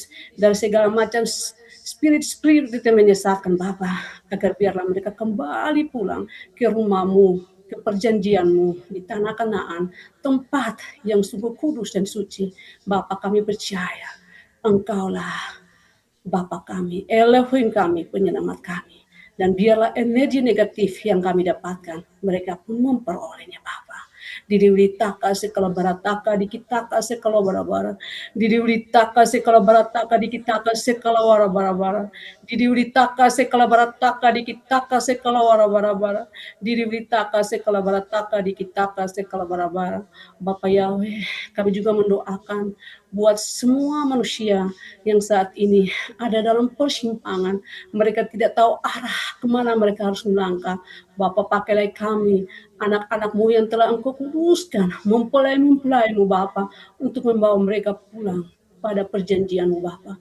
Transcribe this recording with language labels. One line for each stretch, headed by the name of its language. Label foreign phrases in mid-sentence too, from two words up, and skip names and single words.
Indonesian: Dari segala macam spirit-spirit itu yang menyesatkan Bapa, agar biarlah mereka kembali pulang ke rumah-Mu, ke perjanjian-Mu di tanah Kanaan, tempat yang sungguh kudus dan suci. Bapa, kami percaya Engkaulah Bapa kami, Elohim kami, penyelamat kami. Dan biarlah energi negatif yang kami dapatkan, mereka pun memperolehnya Bapa. Didiwitaka sekala barataka dikitaka sekala bara-bara. Didiwitaka sekala barataka dikitaka sekala bara-bara. Didiwitaka sekala barataka dikitaka sekala bara-bara. Didiwitaka sekala barataka dikitaka sekala bara-bara. Bapa Yahweh, kami juga mendoakan buat semua manusia yang saat ini ada dalam persimpangan. Mereka tidak tahu arah kemana mereka harus melangkah. Bapa, pakailah kami, anak-anak-Mu yang telah Engkau kuduskan, mempelai-mu Bapa, untuk membawa mereka pulang pada perjanjian-Mu Bapa.